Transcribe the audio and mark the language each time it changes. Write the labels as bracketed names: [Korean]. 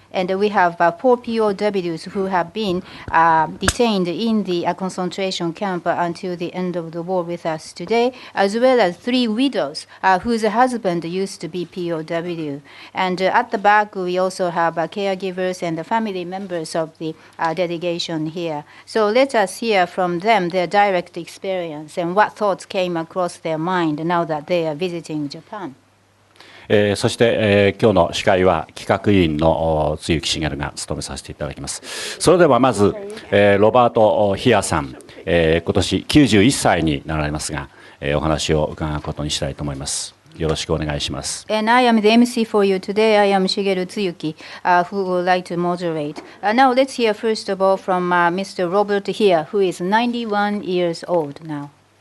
[English] And we have 4 POWs who have been detained in the concentration camp until the end of the war with us today, as well as 3 widows whose husband used to be POW. And at the back, we also have caregivers and the family members of the delegation here. So let us hear from them their direct experience and what thoughts came across their mind now that they are visiting Japan. [Japanese] そして、今日の司会は企画委員の露木茂が務めさせていただきます。それではまず、ロバート・ヒアさん、今年91歳になられますが、お話を伺うことにしたいと思います。よろしくお願いします。 [English] And I am the MC for you today. I am Shigeru Tsuyuki, who would like to moderate. Now let's hear first of all from Mr. Robert Heer, who is 91 years old now.